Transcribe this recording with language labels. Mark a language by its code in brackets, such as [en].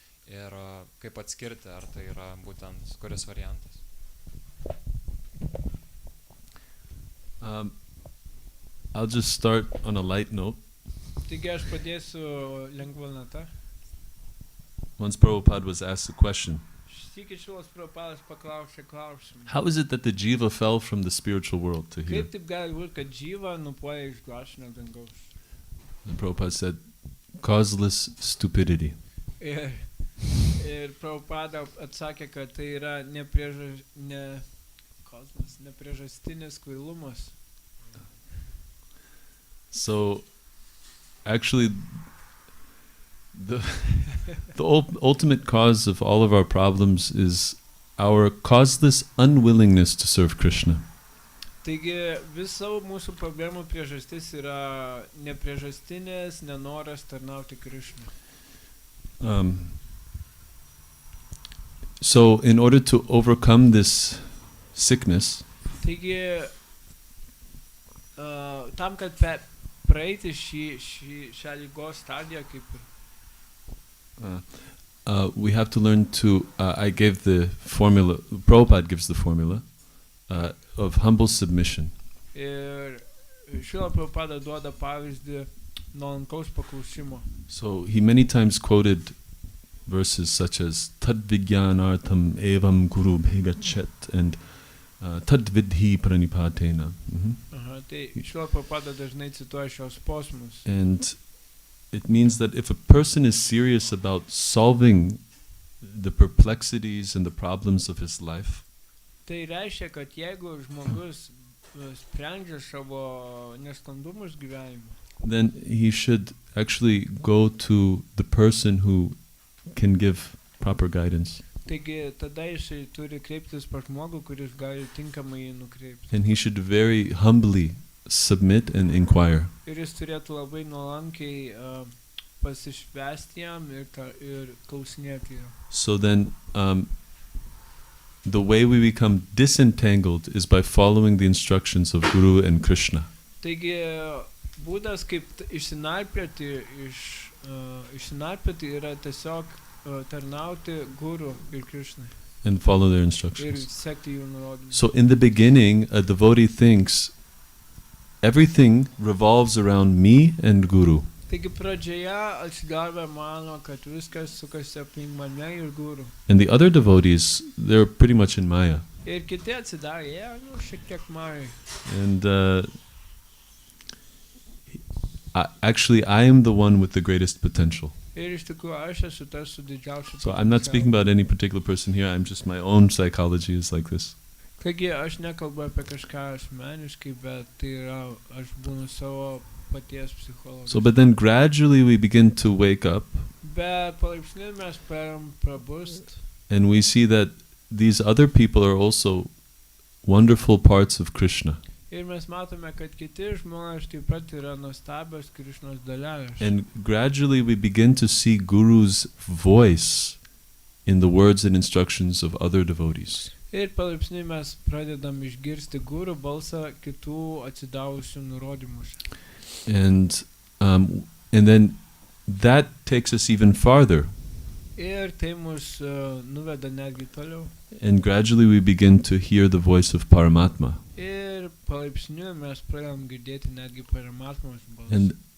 [lt] Ir kaip atskirti, ar tai yra būtent kuris variantas. [en] I'll just start on a light note. [lt] Taigi aš padėsiu lengva nata. [en] Once Prabhupada was asked a question. [lt] Sykį Šilas Prabhupadas paklausė klausimą. [en] How is it that the jiva fell from the spiritual world to here? [lt] Kaip taip gali būti, kad džyva nupuolė iš dvasinio dangaus? [en] And Prabhupada said, causeless stupidity. [lt] Ir Prabhupada atsakė, kad tai yra nepriežastinis kvailumas. [en] So, actually, the ultimate cause of all of our problems is our causeless unwillingness to serve Krishna. [lt] Taigi visų mūsų problemų priežastis yra nepriežastinės nenoras tarnauti Krishnai. [en] So, in order to overcome this sickness, [lt] taigi, tam, kad praeiti šią lygos stadiją, kaip [en] we have to learn to, I gave the formula, Prabhupada gives the formula of humble submission. [lt] Ir Šrila Prabhupada duoda pavyzdį nuolankaus paklausimo. [en] So he many times quoted verses such as [sa] Tad Vijnanartham Evam Guru Bhegachet [en] and [sa] Tad Vidhi Pranipatena. [lt] Tai Šrila Prabhupada dažnai cituoja šios posmus. [en] And it means that if a person is serious about solving the perplexities and the problems of his life, [lt] tai reiškia, kad jeigu žmogus sprendžia savo nesklandumus gyvenime, [en] then he should actually go to the person who can give proper guidance. [lt] Taigi tada jisai turi kreiptis pas žmogų, kuris gali tinkamai jį nukreipti. [en] And he should very humbly submit and inquire. [lt] Ir jis turėtų labai nuolankiai pasišvęsti jam ir klausinėti jo. [en] So then the way we become disentangled is by following the instructions of Guru and Krishna. [lt] Taigi būdas kaip išsinarplioti yra tiesiog tarnauti Guru ir Krishnai. [en] And follow their instructions. [lt] sekti jų nurodymus. [en] So in the beginning, a devotee thinks everything revolves around me and Guru. [lt] Taigi pradžioje atsidavę mano, kad viskas sukasi aplink mane ir Guru. [en] And the other devotees, they're pretty much in Maya. [lt] Ir kiti atsidavę, šiek tiek Majai. [en] And actually, I am the one with the greatest potential. [lt] Ir iš tikrųjų aš esu tas su didžiausiu [en] So I'm not speaking about any particular person here. I'm just, my own psychology is like this. [lt] Taigi aš nekalbu apie kažką asmeniškai, bet tai yra, aš būnu savo paties psichologas. [en] So, but then gradually we begin to wake up [lt] Bet palaipsniui mes prabust [en] and we see that these other people are also wonderful parts of Krishna. [lt] ir mes matome, kad kiti žmonės taip pat yra nuostabios Krišnos dalelės. [en] And gradually we begin to see Guru's voice in the words and instructions of other devotees. [lt] Ir palaipsniui mes pradedam išgirsti Guru balsą kitų atsidavusių nurodymus. [en] And then that takes us even farther. [lt] Ir tai mus nuveda netgi toliau. [en] And gradually we begin to hear the voice of Paramatma. [lt] Ir palaipsniui mes pradedam girdėti netgi Paramatmos balsą.